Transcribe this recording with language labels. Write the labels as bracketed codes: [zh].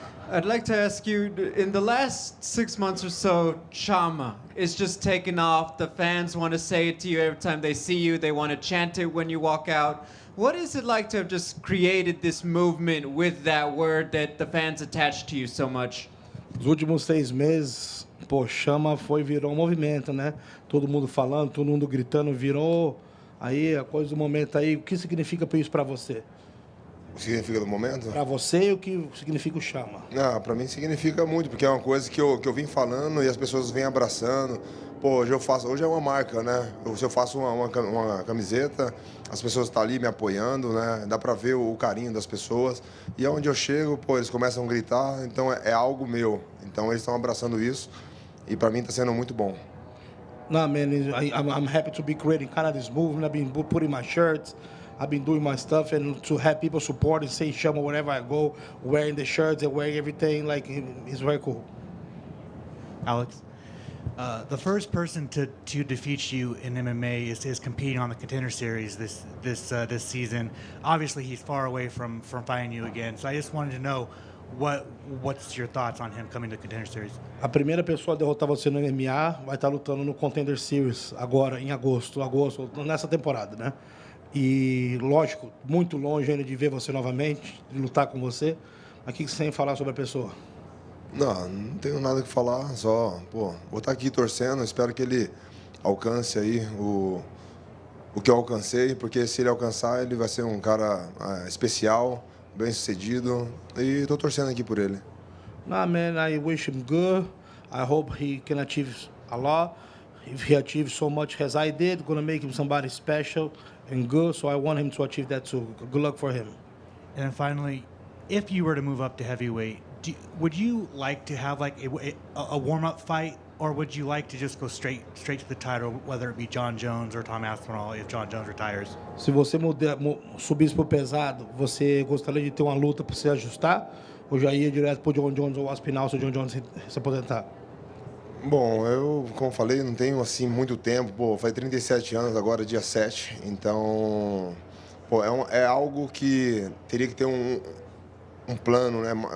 [en] I'd like to ask you, in the last 6 months or so, Chama is just taken off. The fans want to say it to you every time they see you. They want to chant it when you walk out. What is it like to have just created this movement with that word that the fans attach to you so much? [pt] Os últimos 6 meses, Chama virou movimento, né? Todo mundo falando, todo mundo gritando, virou aí a coisa do momento aí. O que significa isso para você? O que significa do momento? Para você, o que significa o Chama? Para mim significa muito, porque é uma coisa que eu vim falando e as pessoas vêm abraçando. Hoje é uma marca, né? Se eu faço uma camiseta, as pessoas estão ali me apoiando, né? Dá para ver o carinho das pessoas. E onde eu chego, eles começam a gritar, então é algo meu. Então eles estão abraçando isso e para mim está sendo muito bom. [en] No, man, I'm happy to be creating kind of this movement. I've been putting my shirts. I've been doing my stuff, and to have people support and say Chama wherever I go, wearing the shirts and wearing everything, like, it's very cool. Alex, the first person to defeat you in MMA is competing on the Contender Series this season. Obviously, he's far away from fighting you again. So I just wanted to know what's your thoughts on him coming to Contender Series. [pt] A primeira pessoa a derrotar você no MMA vai estar lutando no Contender Series agora em agosto, nessa temporada, né? E, lógico, muito longe ainda de ver você novamente, de lutar com você. Mas o que você tem a falar sobre a pessoa? Não tenho nada que falar, só, vou estar aqui torcendo, espero que ele alcance aí o que eu alcancei, porque se ele alcançar, ele vai ser um cara especial, bem sucedido, e estou torcendo aqui por ele. [en] Nah, man, I wish him good. I hope he can achieve a lot. If he achieves so much as I did, gonna make him somebody special and good, so I want him to achieve that too. Good luck for him. And then finally, if you were to move up to heavyweight, would you like to have like a warm-up fight, or would you like to just go straight to the title, whether it be John Jones or Tom Aspinall if John Jones retires? [pt] Se você subisse pro pesado, você gostaria de ter uma luta para se ajustar, ou já ia direto pro John Jones ou Aspinall se o John Jones se aposentar? Bom, eu, como falei, não tenho assim muito tempo. Faz 37 anos agora, dia 7. Então, é algo que teria que ter um plano, né?